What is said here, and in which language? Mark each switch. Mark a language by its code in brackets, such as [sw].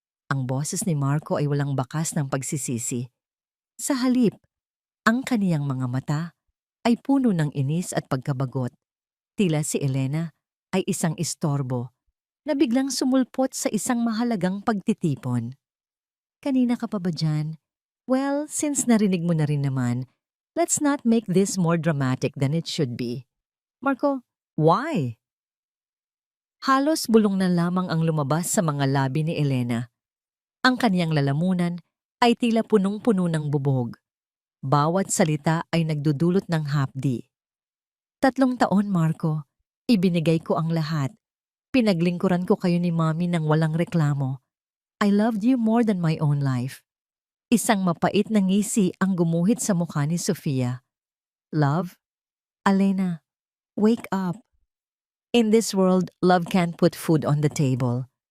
[tl] Ang boses ni Marco ay walang bakas ng pagsisisi. Sa halip, ang kaniyang mga mata ay puno ng inis at pagkabagot. Tila si Elena ay isang istorbo na biglang sumulpot sa isang mahalagang pagtitipon. Kanina ka pa ba dyan? [en] Well, since [tl] narinig mo na rin naman, [en] let's not make this more dramatic than it should be. Marco, why? [tl] Halos bulong na lamang ang lumabas sa mga labi ni Elena. Ang kaniyang lalamunan ay tila punong-puno ng bubog. Bawat salita ay nagdudulot ng hapdi. 3 taon, Marco. Ibinigay ko ang lahat. Pinaglingkuran ko kayo ni Mami nang walang reklamo. [en] I loved you more than my own life. [tl] Isang mapait na ngisi ang gumuhit sa mukha ni Sofia. [en] Love? Elena, wake up. In this world, love can't put food on the table.